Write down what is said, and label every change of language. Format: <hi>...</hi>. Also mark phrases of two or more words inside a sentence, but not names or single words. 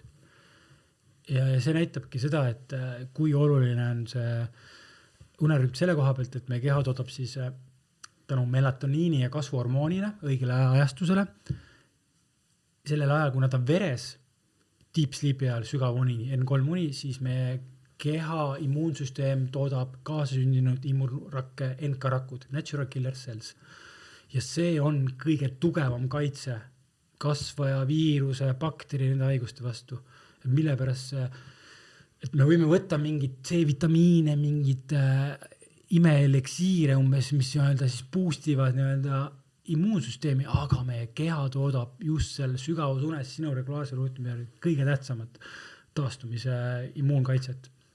<et>Ja see näitabki seda, et kui oluline on see unerütm selle koha pealt, et meie keha toodab siis tänu melatoniini ja kasvuhormoonile õigele ajastusele. Sellel ajal, kui nad on veres</et> <en>deep sleepi</en> <et>ajal sügav uni, N3 uni, siis meie keha immuunsüsteem toodab kaasasündinud immuunrakke NK-rakud,</et> <en>natural killer cells.</en> <et>Ja see on kõige tugevam kaitse kasvaja, viiruse, bakteri, nende haiguste vastu. Mille pärast see, et me võime võtta mingid C-vitamiine, mingid imeeleksiire umbes, mis siis boostivad immuunsüsteemi, aga meie keha toodab just seal sügavusunes sinu regulaarse rütmi kõige tähtsamat taastumise immuunkaitset.</et>